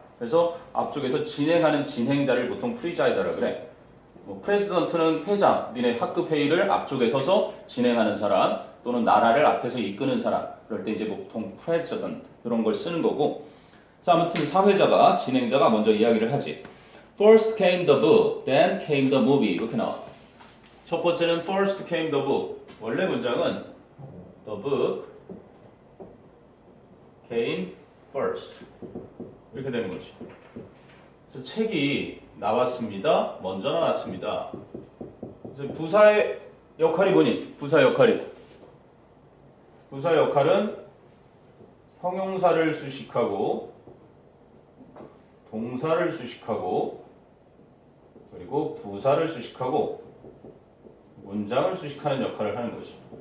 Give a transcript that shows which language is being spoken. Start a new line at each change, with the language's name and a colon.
Korean: 그래서 앞쪽에서 진행하는 진행자를 보통 프리자이더라 그래. 뭐 프레지던트는 회장, 니네 학급 회의를 앞쪽에 서서 진행하는 사람 또는 나라를 앞에서 이끄는 사람. 그럴 때 이제 보통 프레지던트 그런 걸 쓰는 거고. 자, 아무튼 사회자가 진행자가 먼저 이야기를 하지.
English: First came the book, then came the movie
Korean: 이렇게 나와. 첫 번째는
English: first came the book.
Korean: 원래 문장은
English: the book came first
Korean: 이렇게 되는 거지. 그래서 책이 나왔습니다. 먼저 나왔습니다. 그래서 부사의 역할이 뭐니? 부사 역할은 형용사를 수식하고 동사를 수식하고 그리고 부사를 수식하고 문장을 수식하는 역할을 하는 것이.